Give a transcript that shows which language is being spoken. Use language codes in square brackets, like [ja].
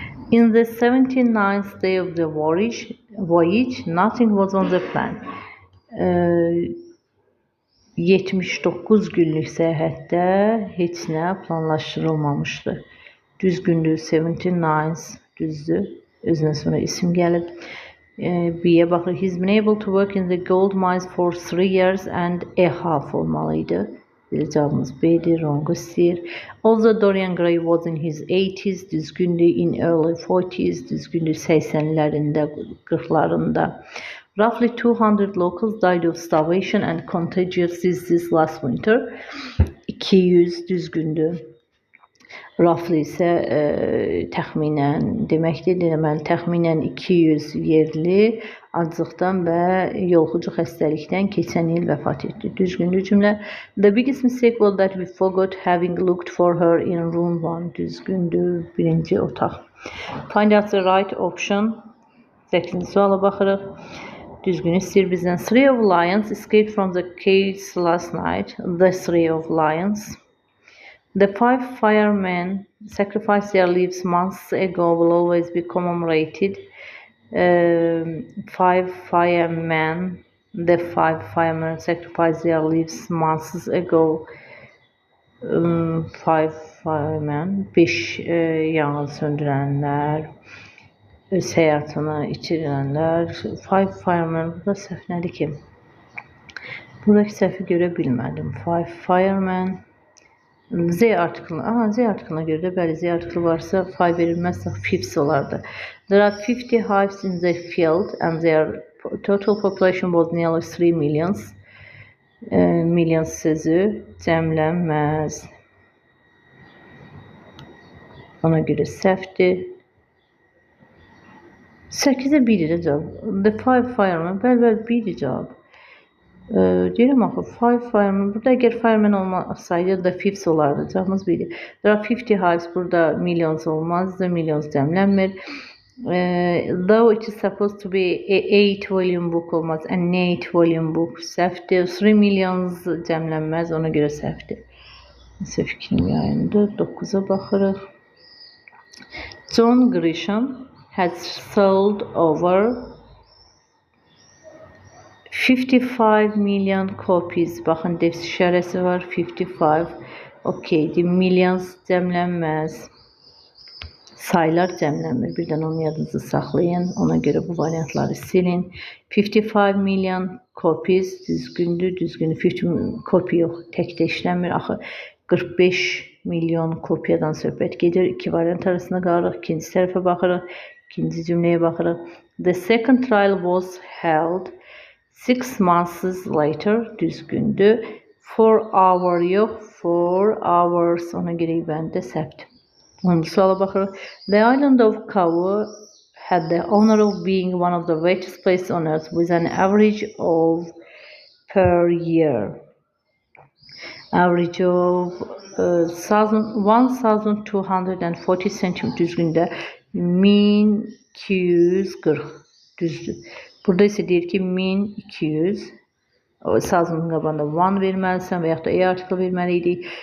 [en] In the 79th day of the voyage, nothing was on the plan. [az] 79 günlük səyahətdə heç nə planlaşdırılmamışdı. Düzgündür, 79, düzdür. Özündən sonra isim gəlib. B-yə baxırıq. [en] He's been able to work in the gold mines for 3 years and a half [az] olmalıydı. Cavabımız B'dir, wrong istəyir. [en] Although Dorian Gray was in his 80s, [az] düzgündür. [en] In early 40s, düzgündür. [az] 80'lərində, 40'larında. [en] Roughly 200 locals died of starvation and contagious disease last winter. [az] 200 düzgündür. Roughly isə təxminən deməkdir. Deməli, təxminən 200 yerli aclıqdan və yoluxucu xəstəlikdən keçən il vəfat etdi. Düzgündür cümlə. [en] The biggest mistake was that we forgot having looked for her in room 1. [az] Düzgündür. Birinci otaq. [en] Find out the right option. [az] 8-ci suala baxırıq. Düzgün istəyir bizdən. [en] 3 of lions escaped from the caves last night. The 3 of lions. The 5 firemen sacrificed their lives months ago will always be commemorated. 5 firemen, the 5 firemen sacrificed their lives months ago. 5 firemen, [az] 5 yanğın söndürənlər, öz həyatını itirilənlər. [en] 5 firemen, [az] burada səhv nədir ki? Buradakı səhvi görə bilmədim. [en] 5 firemen. [az] Z artiklına görə də bəli, Z artiklı varsa 5 verilməzsə 50 olardı. [en] There are 50 hives in the field and their total population was nearly 3 millions. [az] Millions sözü cəmlənməz. Ona görə səhvdir. 8-ə 1-dir cavab. [en] The 5 firemen, [az] bəli, 1-dir cavab. Deyirəm axı [en] 5 firemen, [az] burada əgər firemen olmasaydı da 50 olardı, cavabımız 1-dir. [en] There are 50 hives, [az] burada millions olmazdı, millions cəmlənmir. [en] Though it is supposed to be a 8 volume book [az] olmaz, [en] an 8 volume book [az] səhvdir. [en] 3 millions [az] cəmlənməz, ona görə səhvdir. Nəsə fikrim yayındır. 9-a baxırıq. [en] John Grisham has sold over 55 million copies. [az] Baxın, defs işarəsi var. 55. Okeydir. Millions cəmlənməz. Saylar cəmlənmir. Birdən onu yadınızı saxlayın. Ona görə bu variantları silin. [en] 55 million copies [az] düzgündür. [en] 50 copy [az] yox. Təkdə işləmir. Axı 45 milyon kopyadan söhbət gedir. İki variant arasında qalırıq. İkinci tərəfə baxırıq. İkinci cümləyə baxırıq. [en] The second trial was held 6 months later, [az] düzgündür. [en] 4 hour [az] yox, [en] 4 hours, [az] ona görə bəndə səhvdir. 10-cu suala baxırıq. [en] The island of Kau had the honor of being one of the wettest places on earth with an average of per year. Average of 1240 cm [az] düzgündə [en] 1240 [az] düzdür. Burada isə deyir ki 1200. Thousand'ın qabağında 1 verməlisən və yaxud da E artiklı verməliydik.